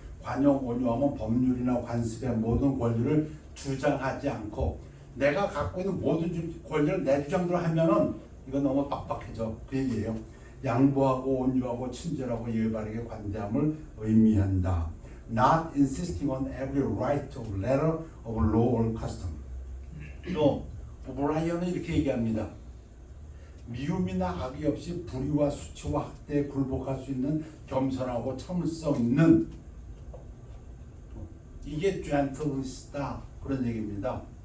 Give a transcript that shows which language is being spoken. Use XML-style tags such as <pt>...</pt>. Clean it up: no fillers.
<ko>관용 온유하면 법률이나 관습의 모든 권리를 주장하지 않고 내가 갖고 있는 모든 권리를 내 주장대로 하면은 이건 너무 빡빡해져. 그 얘기예요. 양보하고 온유하고 친절하고 예의 바르게 관대함을 의미한다.</ko> <en>Not insisting on every right of letter of law or custom.</en> <ko>또 오브라이언은 이렇게 얘기합니다. 미움이나 악의 없이 불의와 수치와 학대에 굴복할 수 있는 겸손하고 참을성 있는 이게 젠틀리스다 그런 얘기입니다.</ko>